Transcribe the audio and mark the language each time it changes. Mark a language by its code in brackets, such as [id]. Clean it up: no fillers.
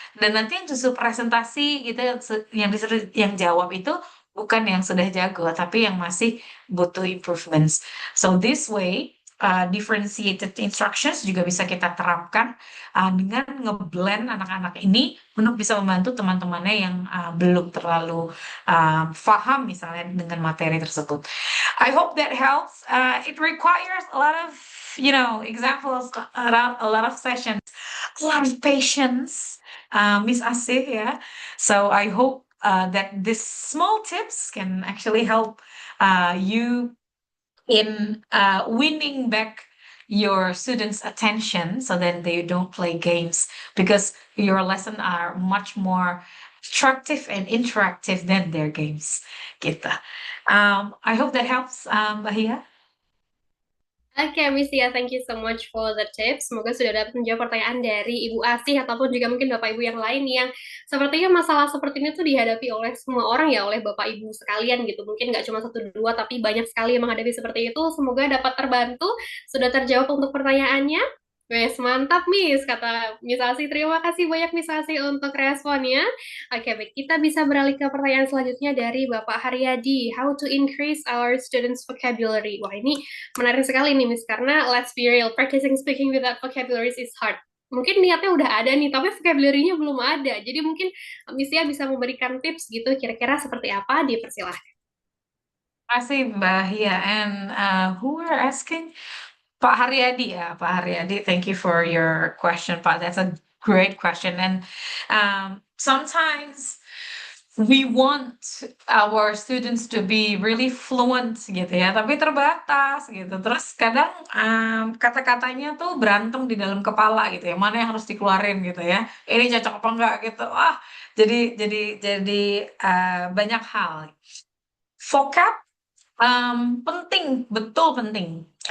[id] Dan nanti yang justru presentasi gitu yang disuruh yang jawab itu bukan yang sudah jago tapi yang masih butuh improvements. [en] So this way differentiated instructions [id] juga bisa kita terapkan dengan ngeblend anak-anak ini untuk bisa membantu teman-temannya yang belum terlalu paham misalnya dengan materi tersebut. [en] I hope that helps. It requires a lot of examples, a lot of sessions, a lot of patience, Miss Asih ya. So I hope that these small tips can actually help you in winning back your students' attention so that they don't play games, because your lessons are much more attractive and interactive than their games. Gitu. I hope that helps, Mbak Hia. Oke, Miss Tia, thank you so much for the tips. [id] Semoga sudah dapat menjawab pertanyaan dari Ibu Asih ataupun juga mungkin Bapak Ibu yang lain yang sepertinya masalah seperti ini tuh dihadapi oleh semua orang ya, oleh Bapak Ibu sekalian gitu. Mungkin nggak cuma satu dua, tapi banyak sekali yang menghadapi seperti itu. Semoga dapat terbantu. Sudah terjawab untuk pertanyaannya. Wes, mantap, Miss, kata Miss Asih. Terima kasih banyak, Miss Asih, untuk responnya. Oke, baik. Kita bisa beralih ke pertanyaan selanjutnya dari Bapak Haryadi. [en] How to increase our students' vocabulary? [id] Wah, ini menarik sekali nih, Miss, karena [en] let's be real, practicing speaking without vocabularies is hard. [id] Mungkin niatnya udah ada nih, tapi vocabulary-nya belum ada. Jadi mungkin Miss Tia bisa memberikan tips gitu, kira-kira seperti apa, dipersilahkan. Terima kasih [en] Mbak Hia. And who were asking? Pak Haryadi ya, Pak Haryadi, thank you for your question, Pak. That's a great question. And sometimes we want our students to be really fluent [id] gitu ya, tapi terbatas gitu. Terus kadang kata-katanya tuh berantem di dalam kepala gitu ya, mana yang harus dikeluarin gitu ya. Ini cocok apa enggak gitu. Wah, jadi banyak hal. Vocab penting, betul penting.